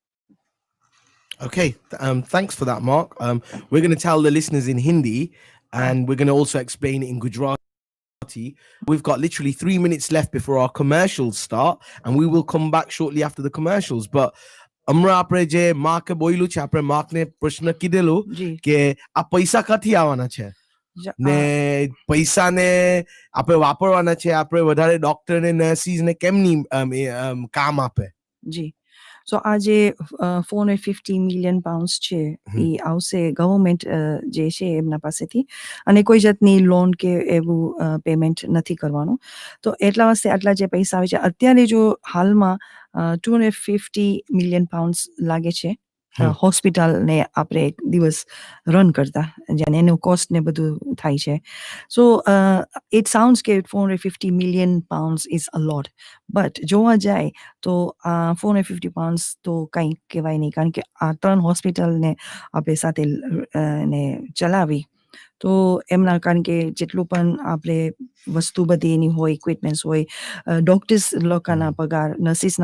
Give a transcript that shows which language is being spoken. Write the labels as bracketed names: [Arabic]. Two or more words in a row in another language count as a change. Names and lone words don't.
[English] Okay, thanks for that, Mark. We're going to tell the listeners in Hindi, and we're going to also explain it in Gujarati. We've got literally 3 minutes left before our commercials start, and we will come back shortly after the commercials. [Gujarati] But हमरा આપણે જે માર્ક બોલ્યું છે, આપણે માર્કને પ્રશ્ન કીધેલું કે આ પૈસા ક્યાંથી આવવાના છે ને પૈસાને આપણે વાપરવાના છે, આપણે વધારે ડોક્ટર ને નર્સિસ ને કેમની કામ આપે? જી, સો આ જે 450 [English] million pounds [Gujarati] છે એ આવશે ગવર્મેન્ટ જે છે એમના પાસેથી, અને કોઈ જાતની લોન કે એવું પેમેન્ટ નથી કરવાનું. તો એટલા વાસ્તે આટલા જે પૈસા આવે છે, અત્યારે જો હાલમાં 250 [English] million pounds [Gujarati] લાગે છે હોસ્પિટલને આપણે એક દિવસ રન કરતા, જેને એનું કોસ્ટ ને બધું થાય છે. [English] so it sounds [Gujarati] કે 450 [English] million pounds is a lot, [Gujarati] બટ જોવા જાય તો 450 pounds તો કંઈ કહેવાય નહીં, કારણ કે આ 3 હોસ્પિટલને આપણે સાથે ને ચલાવી તો એમના કારણ કે જેટલું પણ આપણે વસ્તુ બધી એની હોય ઇક્વિપમેન્ટ્સ હોય ડોક્ટર્સ લોકોના પગાર નર્સિસના